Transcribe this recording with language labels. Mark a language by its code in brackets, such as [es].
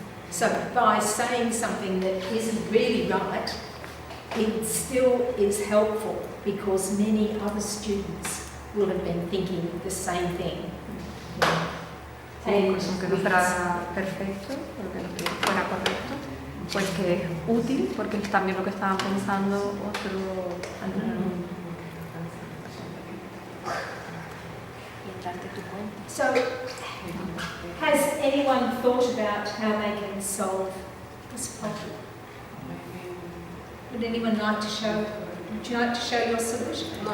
[en] So by saying something that isn't really right, it still is helpful because many other students will have been thinking the same thing. [es] Pues aunque no fuera perfecto, porque no fuera correcto, pues que es útil porque es también lo que estaban pensando otro alumno. [en] So, has anyone thought about how they can solve this problem? Would anyone like to show? Would you like to show your solution?